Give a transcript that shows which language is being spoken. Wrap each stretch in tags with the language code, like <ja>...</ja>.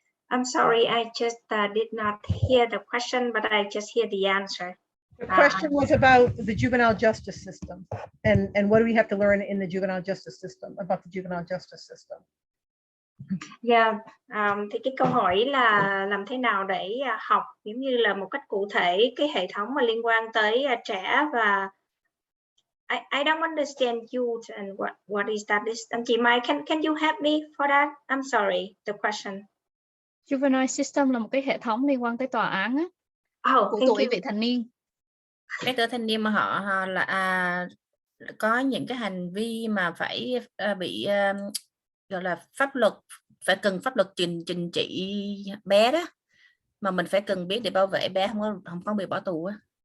<en>I'm sorry, I just did not hear the question, but I just hear the answer. The question was about the juvenile justice system and what do we have to learn in the juvenile justice system, about the juvenile justice system.</en> <vi>Yeah, thì cái câu hỏi là làm thế nào để học giống như là một cách cụ thể cái hệ thống mà liên quan tới trẻ và</vi> <en>I don't understand you and what is that?</en> <vi>Anh chị</vi> <en>Mai, can you help me for that? I'm sorry, the question.</en> <vi>Juvenile system là một cái hệ thống liên quan tới tòa án á, của</vi> <en>Thank</en> <vi>tuổi vị thành niên. Cái tuổi thành niên mà họ là có những cái hành vi mà phải bị gọi là pháp luật, phải cần pháp luật trừng trị bé đó, mà mình phải cần biết để bảo vệ bé không có bị bỏ tù á.</vi>